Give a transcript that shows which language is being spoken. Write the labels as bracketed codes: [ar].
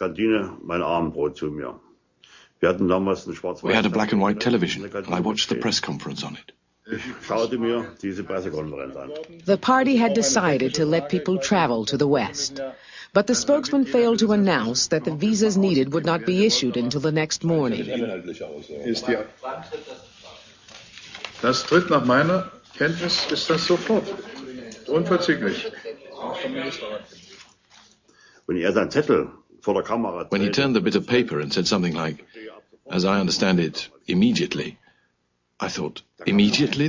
[en] We had a black and white television, and I watched the press conference on it. The party had decided to let people travel to the West, but the spokesman failed to announce that the visas needed would not be issued until the next morning. [de] Das tritt nach meiner Kenntnis ist das sofort. Unverzüglich. [en] When he turned the bit of paper and said something like, as I understand it, immediately, I thought, immediately?